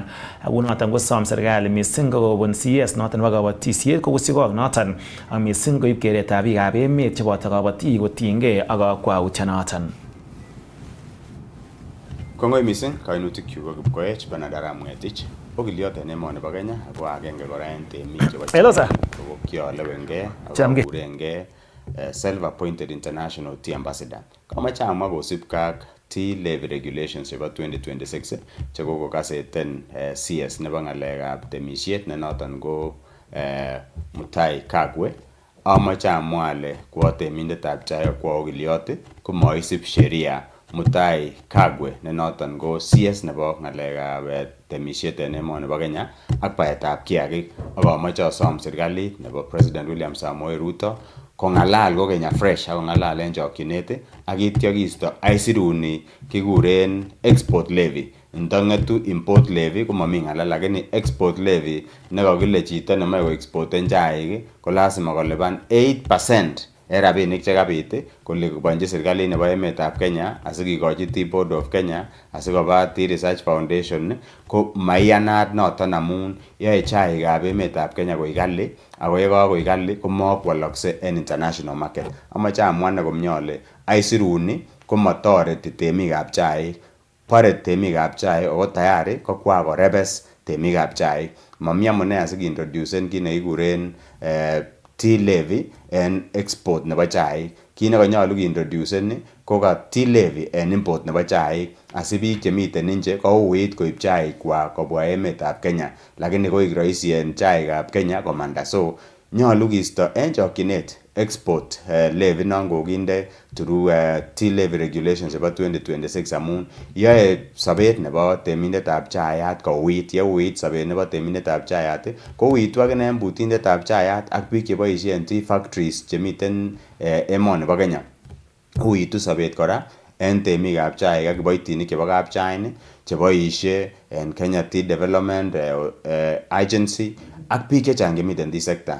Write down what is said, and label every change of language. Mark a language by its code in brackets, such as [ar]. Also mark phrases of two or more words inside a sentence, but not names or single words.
[kln] Ako noton kosom serikali missing ko kobun CS noton nebo kabatisiet kobusyi kok noton ak missing koib keretab biikab emet cheboto kabatik kotinygei ak kakwautyonoton. Kongoi missing kainutik ko Kipkoech Banadara Ng'etich okiliot en emoni nebo Kenya ako agenge kora en temik chebo kiolewengei akokurengei [en] self appointed international tea ambassador. [kln] Kamache amwa kosipkei ak [en] tea levy regulations [kln] chebo 2026 chekokokaseten CS nebo ng'alekab temisiet ne noton ko Mutai Kagwe. Amache amwa ale kwa temindetab chaik kwa okiliot komaisib sheria Mutai Kagwe ne noton ko CS nebo ng'alekab temisiet en emoni nebo Kenya ak baetab kiagik ak amache asom serikalit nebo President William Samoei Ruto kong'alal ko Kenya fresh ak kong'alal en chokyinet ak ityo kiisto aisuruni kikuren [en] export levy. [kln] Ndang'etu [en] import levy [kln] komami ng'alal lakini [en] export levy [kln] nekakile chito nemoe koexporten chaik ko lazima kolipan 8% en rabinik chekabit kolipanji serikalit nebo emetab Kenya asikikochi Tea Board of Kenya asikoba Tea Research Foundation ko maiyanat noton amun yoe chaikab emetab Kenya koik kali ako yekakoik kali komakwolokse en [en] international market. [kln] Amache amwa komie ale aisuruni komatoreti temikab chaik, bore temikab chaik ako tayari kokwakorebes temikab chaik. Mami amune asikintroducen kit nekikuren [en] tea levy [kln] en export nebo chaik. Kit nekanyolu kiintroducen ko ka [en] tea levy [kln] en import nebo chaik asibiik chemiten nje kouit koib chaik kwak kobwa emetab Kenya lakini koik rahisi en chaikab Kenya komanda. So nyolu kiisto en chokyinet [en] export levy [kln] non kokinde [en] through tea levy regulations [kln] chebo 2026 amun yoe sobet nebo temindetab chayat kouit. Yeuit sobet nebo temindetab chayat kouitu akine en butindetab chayat ak biik cheboisien [en] tea factories [kln] chemiten emoni bo Kenya. Uitu sobet kora en temikab chaik ak kiboitinik chebo kapchain cheboisie en Kenya Tea Development Agency ak biik chechang chemiten [en] tea sector.